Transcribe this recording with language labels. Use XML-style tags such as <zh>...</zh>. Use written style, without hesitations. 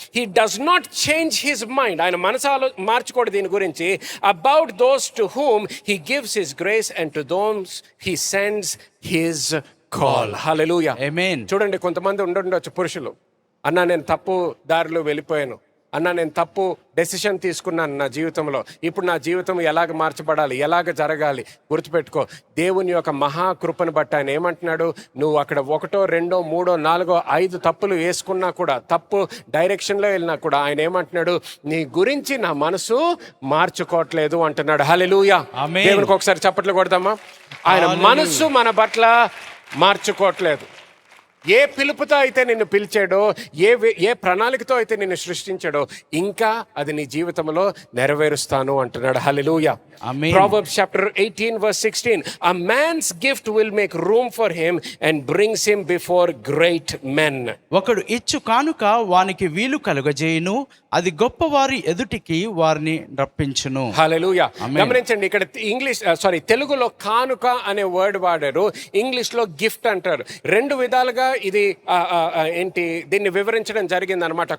<en>He does not change his mind.</en> <te>ఆయన మనసు మార్చుకోడు దీని గురించి.</te> <en>About those to whom he gives his grace and to those he sends his call. Hallelujah. Amen.</en> <te>చూడండి, కొంతమంది ఉండొచ్చు పురుషులు, అన్నా నేను తప్పు దారిలో వెళ్ళిపోయాను, అన్నా నేను తప్పు డెసిషన్ తీసుకున్నాను నా జీవితంలో, ఇప్పుడు నా జీవితం ఎలాగ మార్చబడాలి, ఎలాగ జరగాలి? గుర్తుపెట్టుకో, దేవుని యొక్క మహాకృపను బట్టి ఆయన ఏమంటున్నాడు? నువ్వు అక్కడ 1, 2, 3, 4, 5 తప్పులు వేసుకున్నా కూడా, తప్పు డైరెక్షన్లో వెళ్ళినా కూడా ఆయన ఏమంటున్నాడు? నీ గురించి నా మనసు మార్చుకోవట్లేదు అంటున్నాడు. హల్లెలూయా. దేవునికి ఒకసారి చప్పట్లు కొడతామా? ఆయన మనసు మన పట్ల మార్చుకోవట్లేదు. ఏ పిలుపుతో అయితే నిన్ను పిలిచాడో, ఏ ప్రణాళికతో అయితే నిన్ను సృష్టించాడో, ఇంకా అది నీ జీవితంలో నెరవేరుస్తాను అంటున్నాడు. హల్లెలూయా.</te> <en>Proverbs chapter 18:16 A man's gift will make room for him and brings him before great men.</en> <te>ఒకడు ఇచ్చు కానుక వానికి వీలు కలుగజేయును, అది గొప్పవారి ఎదుటికి వారిని రప్పించును. హల్లెలూయా. గమనించండి, ఇక్కడ తెలుగులో కానుక అనే వర్డ్ వాడారు, ఇంగ్లీష్ లో గిఫ్ట్ అంటారు. రెండు విధాలుగా ఇది దీన్ని వివరించడం జరిగింది అనమాట.</te>